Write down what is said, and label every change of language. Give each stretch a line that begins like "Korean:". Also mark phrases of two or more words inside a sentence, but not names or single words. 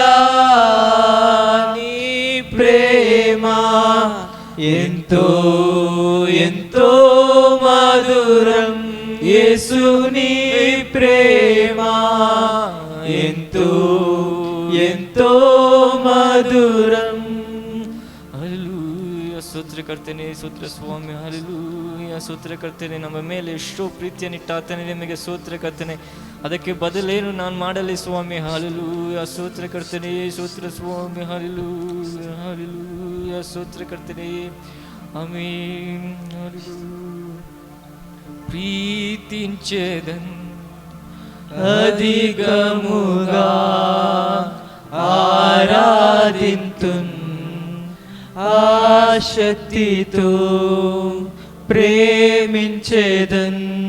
Telugu: నీ ప్రేమ ఎంతో ఎంతో మధురం, యేసు నీ ప్రేమ ఎంతో ఎంతో ಮಧುರಂ.
Kannada: ಹಲ್ಲೆಲೂಯಾ. ಸ್ತೋತ್ರ ಕರ್ತನೆ, ಸ್ತೋತ್ರ ಸ್ವಾಮಿ. ಹಲ್ಲೆಲೂಯಾ. ಸ್ತೋತ್ರ ಕರ್ತನೆ, ನಮ್ಮ ಮೇಲೆ ಎಷ್ಟೋ ಪ್ರೀತಿಯನ್ನಿಟ್ಟಾತನೆ, ನಿಮಗೆ ಸ್ತೋತ್ರ ಕರ್ತನೆ. ಅದಕ್ಕೆ ಬದಲೇನು ನಾನು ಮಾಡಲಿ ಸ್ವಾಮಿ. ಹಲ್ಲೆಲೂಯಾ. ಸ್ತೋತ್ರ ಕರ್ತನೆ, ಸ್ತೋತ್ರ ಸ್ವಾಮಿ. ಹಲ್ಲೆಲೂಯಾ ಹಲ್ಲೆಲೂಯಾ. ಸ್ತೋತ್ರ ಕರ್ತನೆ. ಆಮೆನ್. ಹಲ್ಲೆಲೂಯಾ.
Telugu: ప్రీతించేదన్ అధికముగా ఆరాధింతున్, ఆశక్తితో ప్రేమించేదన్.